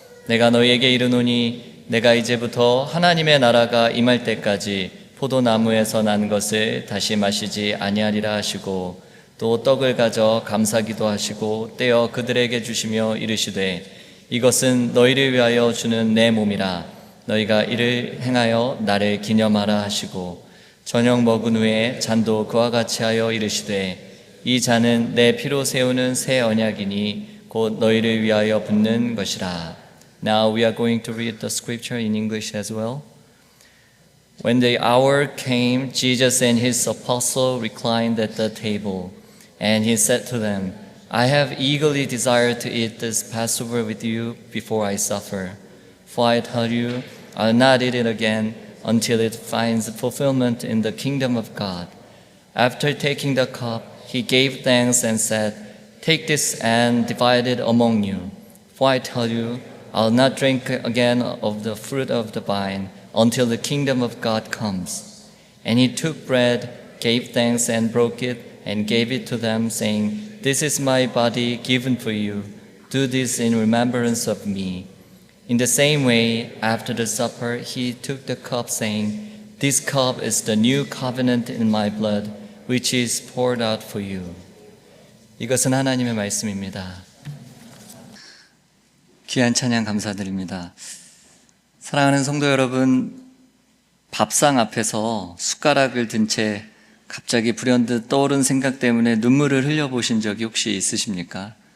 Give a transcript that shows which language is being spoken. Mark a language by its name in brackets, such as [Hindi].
[Korean] 내가 너희에게 이르노니 내가 이제부터 하나님의 나라가 임할 때까지 포도나무에서 난 것을 다시 마시지 아니하리라 하시고 또 떡을 가져 감사기도 하시고 떼어 그들에게 주시며 이르시되 이것은 너희를 위하여 주는 내 몸이라. 너희가 이를 행하여 나를 기념하라 하시고 저녁 먹은 후에 잔도 그와 같이 하여 이르시되 이 잔은 내 피로 세우는 새 언약이니 곧 너희를 위하여 붓는 것이라. [English] Now we are going to read the scripture in English as well. When the hour came, Jesus and his apostles reclined at the table, and he said to them, I have eagerly desired to eat this Passover with you before I suffer. For I tell you, I'll not eat it again until it finds fulfillment in the kingdom of God. After taking the cup, he gave thanks and said, Take this and divide it among you. For I tell you, I'll not drink again of the fruit of the vine until the kingdom of God comes. And he took bread, gave thanks and broke it, and gave it to them, saying, This is my body given for you. Do this in remembrance of me. In the same way, after the supper, he took the cup, saying, This cup is the new covenant in my blood, which is poured out for you. [Korean] 이것은 하나님의 말씀입니다. 귀한 찬양 감사드립니다. 사랑하는 성도 여러분, 밥상 앞에서 숟가락을 든 채 갑자기 불현듯 떠오른 생각 때문에 눈물을 흘려보신 적이 혹시 있으십니까?